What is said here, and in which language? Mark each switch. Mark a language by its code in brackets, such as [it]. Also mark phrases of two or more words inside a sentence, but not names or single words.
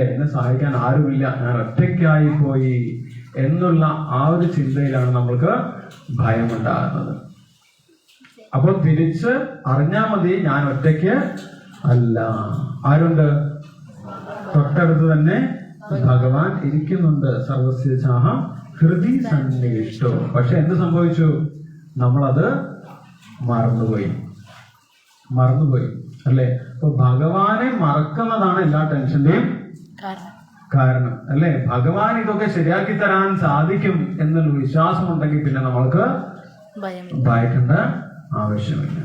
[ml] എന്നെ സഹായിക്കാൻ ആരുമില്ല, ഞാൻ ഒറ്റയ്ക്കായി പോയി എന്നുള്ള ആ ഒരു ചിന്തയിലാണ് നമ്മൾക്ക് ഭയമുണ്ടാകുന്നത്. അപ്പോൾ തിരിച്ച് അറിഞ്ഞാൽ മതി, ഞാൻ ഒറ്റയ്ക്ക് അല്ല. ആരുണ്ട്? തൊട്ടടുത്ത് തന്നെ ഭഗവാൻ ഇരിക്കുന്നുണ്ട്. [sa] സർവസ്യ ചാഹം ഹൃദി സന്നിവിഷ്ടോ. [ml] പക്ഷെ എന്ത് സംഭവിച്ചു? നമ്മളത് മറന്നുപോയി, അല്ലേ? അപ്പൊ ഭഗവാനെ മറക്കുന്നതാണ് എല്ലാ ടെൻഷന്റെയും കാരണം, അല്ലേ? ഭഗവാൻ ഇതൊക്കെ ശരിയാക്കി തരാൻ സാധിക്കും എന്നുള്ള വിശ്വാസം ഉണ്ടെങ്കിൽ പിന്നെ നമ്മൾക്ക് ഭയക്കേണ്ട ആവശ്യമില്ല.